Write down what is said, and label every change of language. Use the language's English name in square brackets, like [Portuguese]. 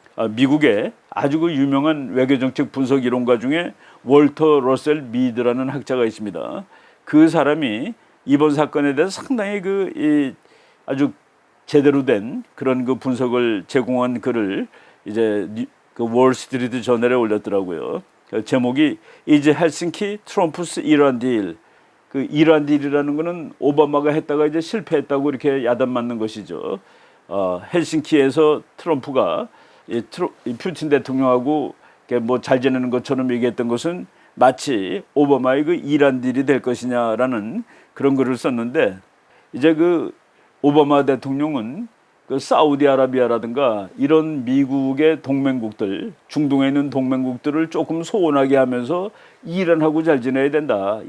[Korean] 미국의 아주 그 유명한 외교정책 분석 이론가 중에 월터 러셀 미드라는 학자가 있습니다. 그 사람이 이번 사건에 대해서 상당히 아주 제대로 된 그런 그 분석을 제공한 글을 이제 그 월스트리트 저널에 올렸더라고요. 제목이 [English] Is Helsinki Trump's Iran Deal. [Korean] 그 이란 딜이라는 거는 오바마가 했다가 이제 실패했다고 이렇게 야단 맞는 것이죠. 헬싱키에서 트럼프가 이 푸틴 대통령하고 뭐 잘 지내는 것처럼 얘기했던 것은 마치 오바마의 그 이란 딜이 될 것이냐라는 그런 글을 썼는데 이제 그 오바마 대통령은 그 사우디아라비아라든가 이런 미국의 동맹국들, 중동에 있는 동맹국들을 조금 소원하게 하면서 이란하고 잘 지내야 된다.